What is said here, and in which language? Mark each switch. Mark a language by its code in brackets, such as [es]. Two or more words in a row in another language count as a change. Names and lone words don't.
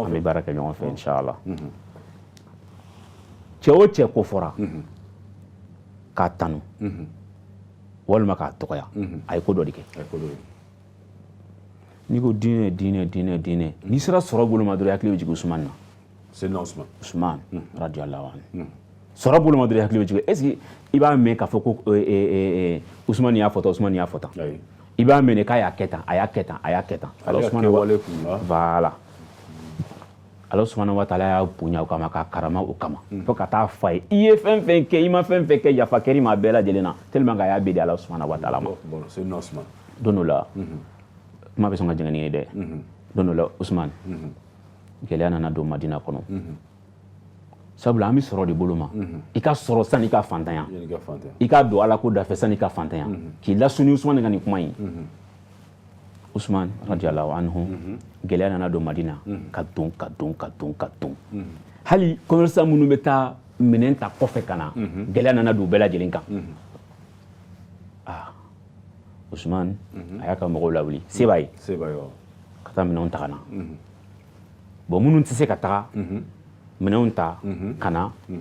[bm] an bɛ baara kɛ ɲɔgɔn fɛ inchallah cɛ o cɛ ko fɔra k'a tanu walima k'a tɔgɔya a ye ko dɔ de kɛ n'i ko diinɛ n'i sera sɔrɔ bolo ma dɔrɔn i hakili bɛ jigin Usumani na Seydina Usumani [ar] رضي الله عنه [bm] sɔrɔ bolo ma dɔrɔn i hakili bɛ jigin [fr] est ce que [bm] i b'a mɛn k'a fɔ ko Usumani y'a fɔ tan Usumani y'a fɔ tan i b'a minɛ k'a y'a kɛ tan a y'a kɛ tan a y'a kɛ tan Ale ka kɛwale kun la. voilà [ar] الله سبحانه وتعالى [bm] y'a bonya o kama k'a karama o kama fo ka taa f'a ye i ye fɛn fɛn kɛ i ma fɛn fɛn kɛ yafa kɛr'i ma a bɛɛ lajɛlen na [fr] tellement que [bm] a y'a bedi [ar] الله سبحانه وتعالى [bm] ma Seydina Usman don dɔ la kuma bɛ sɔn ka jɛngɛn ni ye dɛ don dɔ la Usman gɛlɛya nana don Madina kɔnɔ sabula an bɛ sɔrɔ de bolo ma i ka sɔrɔ sani i ka fantanya i ka don Ala ko dafɛ sani i ka fantanya k'i lasuni Usman ka nin kuma in Usman [ar] رضي الله عنه [bm] gɛlɛya nana don Madina ka don hali commerçant minnu bɛ taa minɛn ta kɔfɛ ka na gɛlɛya nana don bɛɛ lajɛlen kan Usman a y'a ka mɔgɔw lawuli se b'a ye ka taa minɛnw ta ka na bon minnu tɛ se ka taga minɛnw ta ka na